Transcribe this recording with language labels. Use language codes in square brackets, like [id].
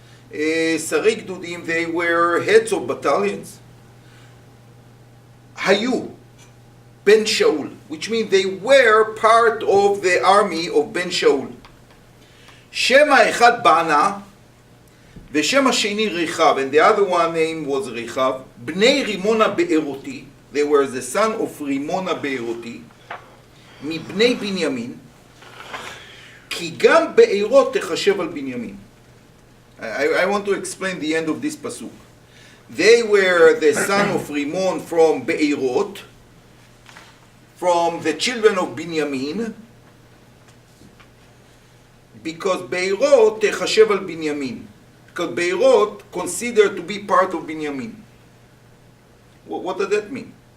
[he] שרי גדודים, [en] they were heads of battalions. [he] היו בן שאול, [en] which means they were part of the army of בן שאול. [he] שם האחד בענה, ושם השני ריחב, [en] and the other one name was [he] ריחב, בני רימון הבארותי, [en] they were the son of [he] רימון הבארותי, מבני בנימין, כי גם בארות תחשב על בנימין. [en] I want to explain the end of this pasuk. They were the son of Rimon from Be'erot, from the children of Binyamin, because [he] Be'erot techashev al Binyamin, [en] because Be'erot considered to be part of Binyamin. What does that mean?